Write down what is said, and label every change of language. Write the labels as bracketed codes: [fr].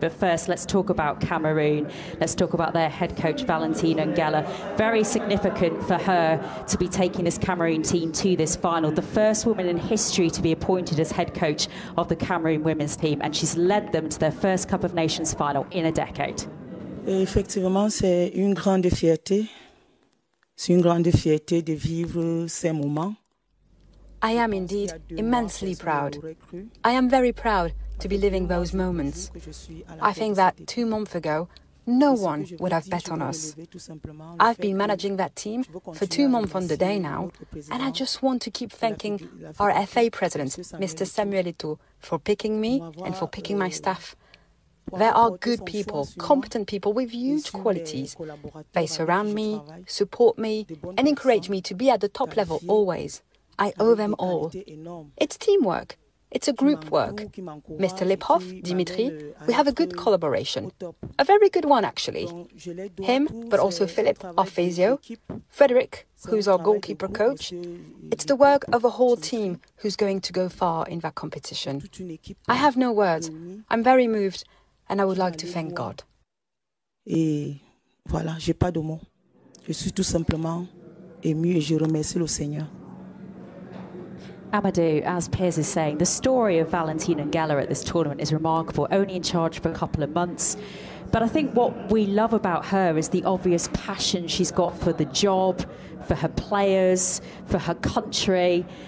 [en] But first, let's talk about Cameroon. Let's talk about their head coach, Valentina Ngella. Very significant for her to be taking this Cameroon team to this final. The first woman in history to be appointed as head coach of the Cameroon women's team, and she's led them to their first Cup of Nations final in a decade. [fr] Effectivement, c'est une grande fierté. C'est une grande fierté de vivre ces moments. [en] I am indeed immensely proud. I am very proud to be living those moments. I think that 2 months ago, no one would have bet on us. I've been managing that team for 2 months on the day now, and I just want to keep thanking our FA president, Mr. Samuel Eto'o, for picking me and for picking my staff. There are good people, competent people with huge qualities. They surround me, support me, and encourage me to be at the top level always. I owe them all. It's teamwork. It's a group work. Mr. Lipov, Dimitri, we have a good collaboration. A very good one, actually. Him, but also Philip, our physio. Frederick, who's our goalkeeper coach. It's the work of a whole team who's going to go far in that competition. I have no words. I'm very moved, and I would like to thank God. [fr] Et voilà, j'ai pas de mots. Je suis tout simplement ému et je remercie le Seigneur. [en] Amadou, as Piers is saying, the story of Valentina Ngella at this tournament is remarkable, only in charge for a couple of months. But I think what we love about her is the obvious passion she's got for the job, for her players, for her country.